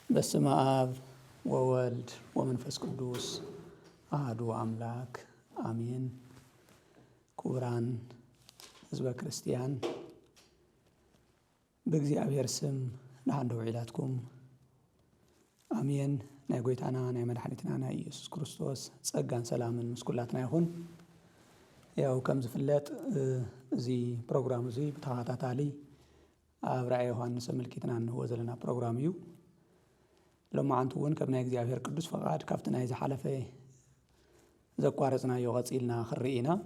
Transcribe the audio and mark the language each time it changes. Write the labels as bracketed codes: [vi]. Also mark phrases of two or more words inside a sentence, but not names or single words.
[gez] በስመ አብ ወወልድ ወመንፈስ ቅዱስ አሐዱ አምላክ አሜን። [am] ክቡራን ህዝበ ክርስቲያን በእግዚአብሔር ስም [ti] ንሓንደው ዒላትኩም አሜን። ናይ ጎይታና ናይ መድኃኒትና ናይ ኢየሱስ ክርስቶስ ጸጋን ሰላምን ምስኩላትና ይኹን። ያው ከም ዝፍለጥ እዚ ፕሮግራም እዚ ብተኸታታሊ ኣብ ራእየ ዮሐንስ ምልክትና እንህቦ ዘለና ፕሮግራም እዩ። ሎማዓንቲ እውን ከም ናይ እግዚአብሔር ቅዱስ ፈቃድ ካብቲ ናይ ዝሓለፈ ዘቋረጽናዮ ቀፂልና ክርኢና